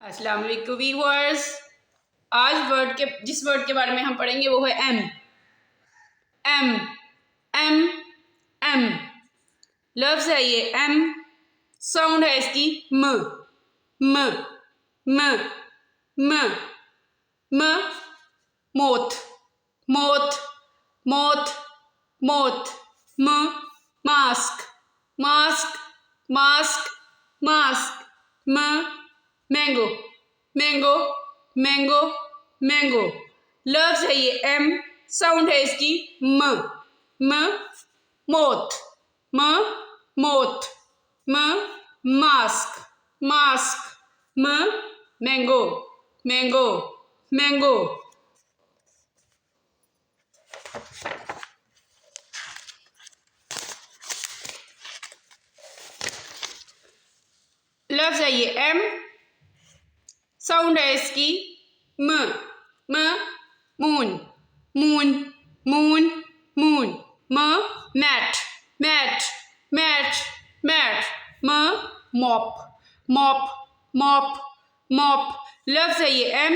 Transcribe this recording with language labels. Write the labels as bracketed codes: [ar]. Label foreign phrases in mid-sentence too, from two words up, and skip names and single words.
[ar] السلام علیکم [ur] ویورز۔ آج جس ورڈ کے بارے میں ہم پڑھیں گے وہ ہے ایم. ایم ایم ایم لفظ ہے یہ ایم. ساؤنڈ ہے اس کی م م م م م [en] moth moth moth moth m mask mask mask mask m mango mango mango mango [ur] لفظ ہے یہ ایم. ساؤنڈ ہے اس کی م م [en] moth m moth m mask mask m mango mango mango. [ur] لفظ ہے یہ ایم. ساؤنڈ ہے اس کی م م [en] moon moon moon moon m mat mat mat mat m mop mop mop mop [ur] لفظ ہے یہ ایم.